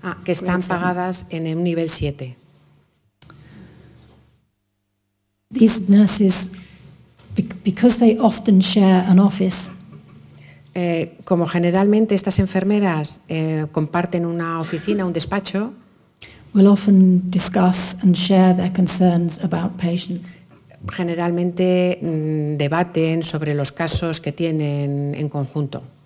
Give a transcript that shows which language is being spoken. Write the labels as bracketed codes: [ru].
[es] Que están pagadas en el nivel 7. [en] These nurses, because they often share an office, [es] como generalmente estas enfermeras comparten una oficina, un despacho, [en] will often discuss and share their concerns about patients. [es] Generalmente debaten sobre los casos que tienen en conjunto.